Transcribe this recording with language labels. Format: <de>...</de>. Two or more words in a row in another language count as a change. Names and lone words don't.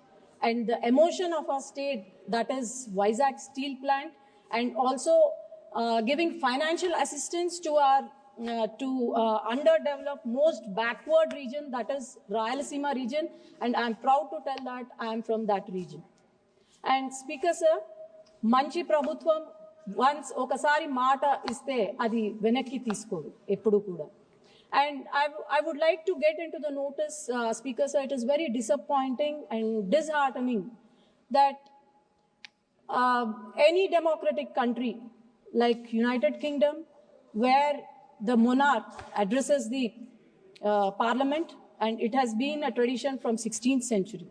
<en>and the emotion of our state, that is Vizag Steel Plant, and also giving financial assistance to our underdeveloped, most backward region, that is Rayalaseema region, and I'm proud to tell that I am from that region. And Speaker Sir,</en> <te>మంచి ప్రభుత్వం once ఒకసారి మాట ఇస్తే అది వెనక్కి తీసుకోదు ఎప్పుడూ కూడా.</te> <en>And I would like to get into the notice, Speaker Sir, it is very disappointing and disheartening that any democratic country like United Kingdom, where the monarch addresses the parliament, and it has been a tradition from 16th century.</en>